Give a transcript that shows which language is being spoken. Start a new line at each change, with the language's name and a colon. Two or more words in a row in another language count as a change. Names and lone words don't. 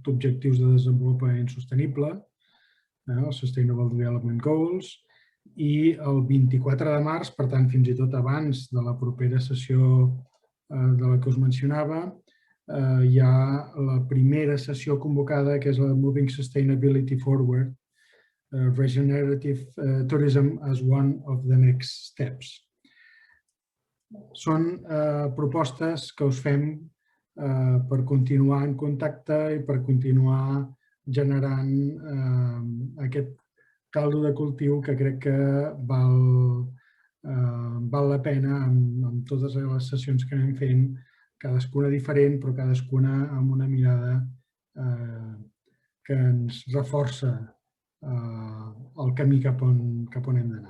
Catalan: objectius de desenvolupament sostenible, els
English: Sustainable Development Goals,
Catalan: i el 24 de març, per tant, fins i tot abans de la propera sessió de la que us mencionava, hi ha la primera sessió convocada, que és la
English: Moving Sustainability Forward, Regenerative Tourism as one of the next steps.
Catalan: Són propostes que us fem per continuar en contacte i per continuar generant aquest caldo de cultiu que crec que val la pena amb totes les sessions que anem fent, cadascuna diferent, però cadascuna amb una mirada que ens reforça el camí cap on hem d'anar.